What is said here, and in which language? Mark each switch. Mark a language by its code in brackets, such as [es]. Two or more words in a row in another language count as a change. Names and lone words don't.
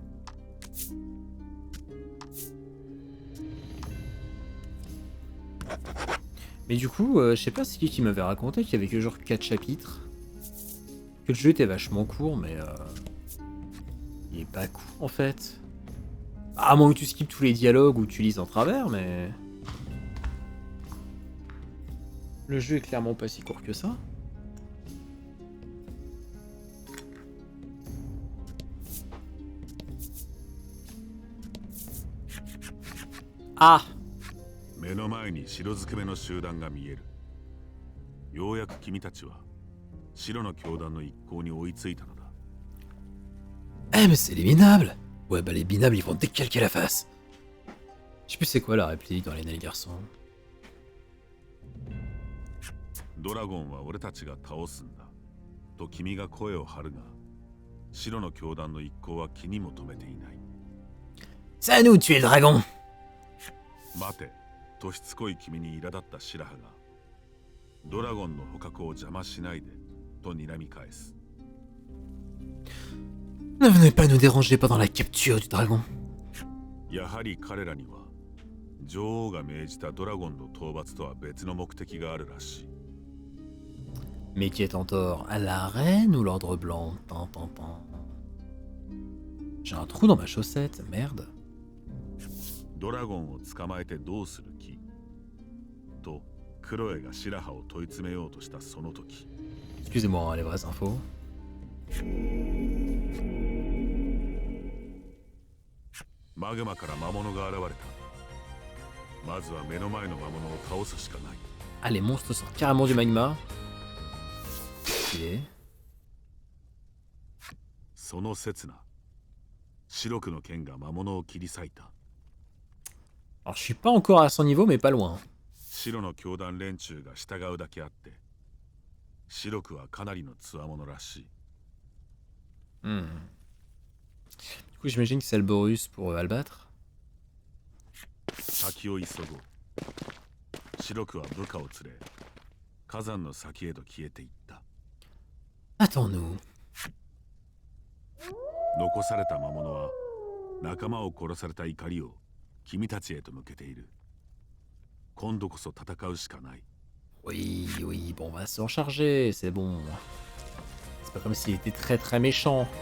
[fr] Mais du coup, je sais pas c'est qui m'avait raconté qu'il y avait que genre 4 chapitres. Que le jeu était vachement court, mais il est pas court en fait. À moins que tu skippes tous les dialogues ou tu lises en travers, mais... Le jeu est clairement pas si court que ça. Ah! [ja] 目の前に白ずくめの集団が見える。ようやく君たちは白の教団の一行に追いついたのだ。 [fr] Eh mais c'est les minables! Ouais bah les minables ils vont te décalquer la face. Je sais plus c'est quoi la réplique dans les Nails Garçons. [ja] ドラゴンは俺たちが倒すんだと君が声を張るが、白の教団の一行は気にも留めていない。 [fr] C'est à nous de tuer le dragon! [ja] 待て、としつこい君に苛立った白羽が、ドラゴンの捕獲を邪魔しないでと睨み返す。 [fr] Ne venez pas nous déranger pendant la capture du dragon. [ja] やはり彼らには女王が命じたドラゴンの討伐とは別の目的があるらしい。 [fr] Mais qui est en tort, à la reine ou l'ordre blanc? Tan, tan, tan. J'ai un trou dans ma chaussette, merde. [ja] ドラゴンを捕まえてどうする気とクロエが白羽を問い詰めようとしたその時。 [fr] Excusez-moi, les vraies infos. [ja] マグマから魔物が現れた。まずは目の前の魔物を倒すしかない。 [fr] Ah, les monstres sortent carrément du magma. Stylé. [ja] その刹那、白くの剣が魔物を切り裂いた。 [fr] Alors, je suis pas encore à son niveau, mais pas loin. [ja] 白の教団連中が従うだけあって、白くはかなりの強者らしい。 [fr] Du coup, j'imagine que c'est le Borus pour Albattre. [ja] 先を急ごう。白くは部下を連れ、火山の先へと消えていった。 [fr] Attends-nous. [ja] 残された魔物は仲間を殺された怒りを君たちへと向けている。今度こそ戦うしかない。 [fr] Oui, oui, bon, on va s'en charger, c'est bon. C'est pas comme s'il était très très méchant.